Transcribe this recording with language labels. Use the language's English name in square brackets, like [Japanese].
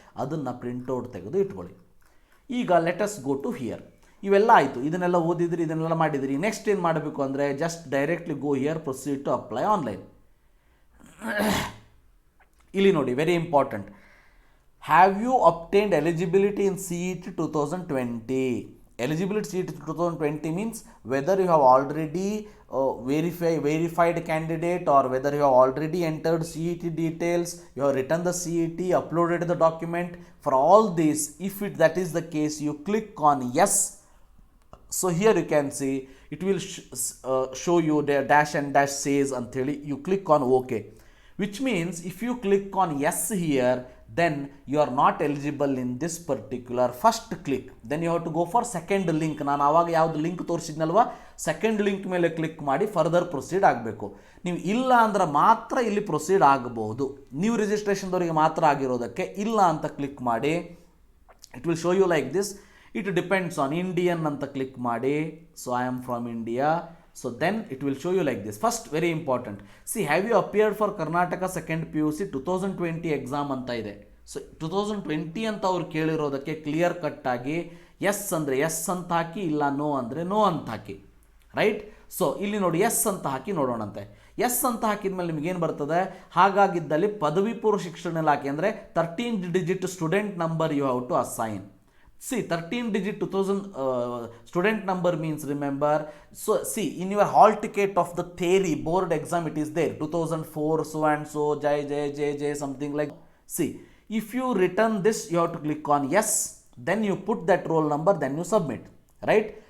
[Kannada] ಅದನ್ನು ಪ್ರಿಂಟೌಟ್ ತೆಗೆದು ಇಟ್ಕೊಳ್ಳಿ. ಈಗ [English] Let us go to here. [Kannada] ಇವೆಲ್ಲ ಆಯಿತು, ಇದನ್ನೆಲ್ಲ ಓದಿದ್ರಿ, ಇದನ್ನೆಲ್ಲ ಮಾಡಿದ್ರಿ. ನೆಕ್ಸ್ಟ್ ಏನು ಮಾಡಬೇಕು ಅಂದರೆ [English] Just directly go here, proceed to apply online. [Kannada] ಇಲ್ಲಿ ನೋಡಿ, [English] Very important. Have you obtained eligibility in CET 2020? Eligibility CET 2020 means whether you have already verified candidate, or whether you have already entered CET details, you have written the CET, uploaded the document. For all this, if that is the case, you click on yes. So here you can see it will show you the dash and dash says until you click on OK, which means if you click on yes here, then you are not eligible in this particular first click. Then you have to go for second link. [Kannada] ನಾನು ಆವಾಗ ಯಾವುದು link ತೋರಿಸಿದ್ನಲ್ವ, second link ಮೇಲೆ click ಮಾಡಿ further proceed ಆಗಬೇಕು. ನೀವು ಇಲ್ಲ ಅಂದ್ರೆ ಮಾತ್ರ ಇಲ್ಲಿ ಪ್ರೊಸೀಡ್ ಆಗಬಹುದು. ನ್ಯೂ ರಿಜಿಸ್ಟ್ರೇಷನ್ದವರಿಗೆ ಮಾತ್ರ ಆಗಿರೋದಕ್ಕೆ ಇಲ್ಲ ಅಂತ ಕ್ಲಿಕ್ ಮಾಡಿ. [English] It will show you like this. It depends on Indian [Kannada] ಅಂತ ಕ್ಲಿಕ್ ಮಾಡಿ. [English] So I am from India. So then it will show you like this. First, very important. See, have you appeared for Karnataka second PUC 2020 exam [Kannada] ಅಂತ ಇದೆ. So 2020 ಅಂತ ಅವ್ರು ಕೇಳಿರೋದಕ್ಕೆ clear cut ಆಗಿ S ಅಂದರೆ S ಅಂತ ಹಾಕಿ, ಇಲ್ಲ no ಅಂದರೆ no ಅಂತ ಹಾಕಿ, ರೈಟ್? ಸೊ ಇಲ್ಲಿ ನೋಡಿ, ಎಸ್ ಅಂತ ಹಾಕಿ ನೋಡೋಣಂತೆ. ಎಸ್ ಅಂತ ಹಾಕಿದ್ಮೇಲೆ ನಿಮಗೇನು ಬರ್ತದೆ? ಹಾಗಾಗಿದ್ದಲ್ಲಿ ಪದವಿ ಪೂರ್ವ ಶಿಕ್ಷಣ ಇಲಾಖೆ ಅಂದರೆ 13 digit student number [English] You have to assign. See, 13 digit 2000 student number means, remember, so see, in your hall ticket of the theory board exam it is there 2004 so and so J something like. See, if you return this, you have to click on yes, then you put that roll number, then you submit, right?